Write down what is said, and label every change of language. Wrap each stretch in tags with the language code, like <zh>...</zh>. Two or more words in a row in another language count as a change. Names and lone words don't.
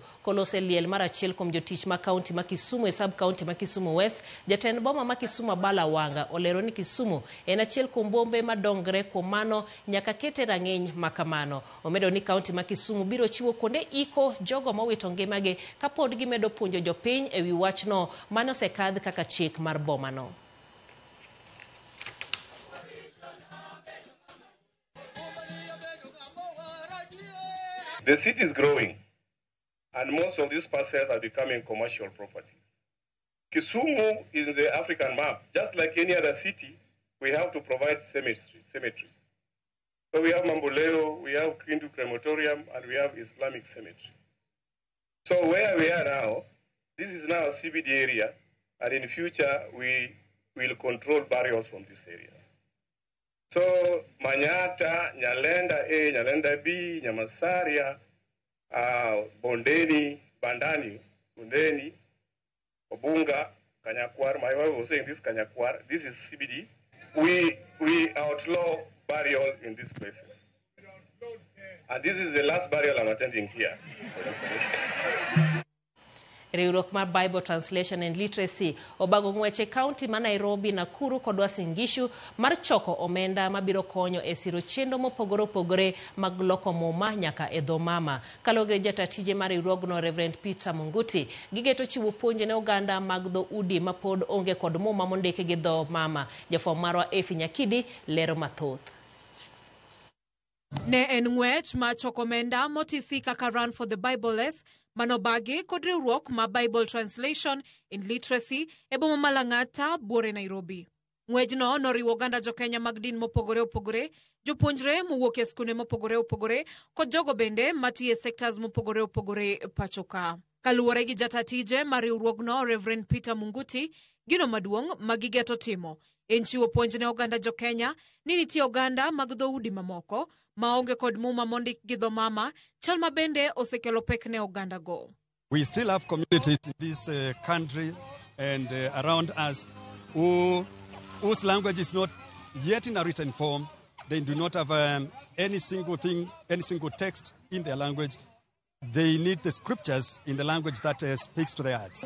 <luo>Kolose liel mar achiel kuom jotich ma kaunti ma Kisumu e sub kaunti ma Kisumu West, jatend boma ma Kisumu Bala Wanga olero ni Kisumu en achiel kuom bombe madongre kuom mano nyaka kete rang'iny makamano. Omedo ni kaunti ma Kisumu biro chiwo kuonde iko jogo mowito ngimagi kapod gimedo puonjo jopiny ewi wachno mano osekadh kaka chik mar bomano.</luo> <en>The city is growing, and most of these parcels are becoming commercial property. Kisumu is in the African map. Just like any other city, we have to provide cemeteries. So we have Mamboleo, we have Kindu Crematorium, and we have Islamic cemetery. So where we are now, this is now a CBD area, and in future we will control burials from this area. So Manyata, Nyalenda A, Nyalenda B, Nyamasaria, Bondeni, Bandani, Bondeni, Obunga, Kanyakwar. My wife was saying this Kanyakwar. This is CBD. We outlaw burial in these places. And this is the last burial I'm attending here.</en> <luo>Riwruok mar Bible Translation and Literacy obago ng'weche kaunti ma Nairobi, Nakuru kod Uasin Gishu mar choko omenda mabiro konyo e siro chenro mopogore opogore mag loko muma nyaka e dho mama. Kalogre jatatije mar riwruogno Reverend Peter Munguti, gigeto chiwo puonj ne oganda mag dho udi ma pod onge kod muma mondiki gi dho mama. Jafwambo marwa Efi Nyakidi lero mathoth. Ne en ng'wech ma choko omenda motisi kaka Run for the Bibleless manobagi kod riwruok ma Bible Translation in Literacy e boma ma Lang'ata, buore Nairobi. Ng'wejno noriwo oganda jo-Kenya mag din mopogore opogore, jopuonjre mowuok e skunde mopogore opogore kod jogo bende matiyo e sectors mopogore opogore pachoka. Kaluwore gi jatatije mar riwruogno Reverend Peter Munguti, gino maduong' ma gigeto timo en chiwo puonj ne oganda jo-Kenya ni nitie oganda mag dhoudi mamoko maonge kod muma mondik gi dho mama, chal ma bende osekelo pek ne oganda go.</luo> <en>We still have communities in this country and around us whose language is not yet in a written form. They do not have any single thing, any single text in their language. They need the scriptures in the language that speaks to their hearts.</en>